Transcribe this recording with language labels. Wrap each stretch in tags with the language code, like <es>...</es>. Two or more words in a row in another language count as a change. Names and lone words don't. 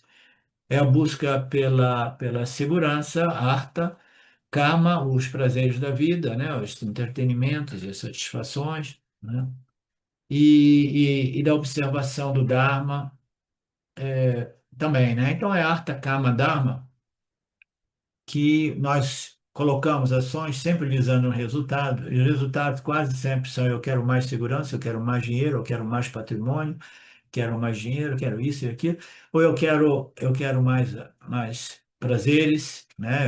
<pt>É a busca pela segurança,</pt> <sa>artha, kama,</sa> <pt>os prazeres da vida, né? Os entretenimentos e as satisfações, né? E da observação do Dharma também, né? Então é</pt> <sa>artha, kama, Dharma</sa> <pt>que nós colocamos ações sempre visando um resultado, e os resultados quase sempre são eu quero mais segurança, eu quero mais dinheiro, eu quero mais patrimônio, quero mais dinheiro, quero isso e aquilo, ou eu quero mais prazeres, né?</pt>